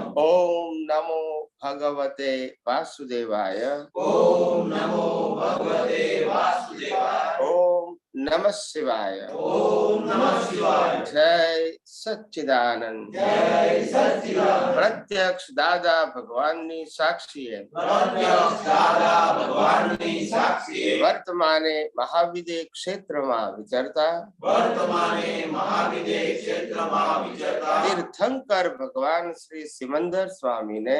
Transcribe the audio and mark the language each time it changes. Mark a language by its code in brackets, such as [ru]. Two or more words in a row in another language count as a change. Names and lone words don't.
[sa] ओम नमो भगवते वासुदेवाय ओम नमो भगवते वासुदेवाय ओम नमः शिवाय ओम नमः शिवाय जय सच्चिदानंद जय सच्चिदानंद [gu] प्रत्यक्ष दादा भगवान ની સાક્ષીએ प्रत्यक्ष दादा भगवानની સાક્ષીએ વર્તમાને મહાવિદ્ય ક્ષેત્રમાં વિચરતા વર્તમાને મહાવિદ્ય ક્ષેત્રમાં વિચરતા તીર્થંકર ભગવાન શ્રી સિમંદર સ્વામીને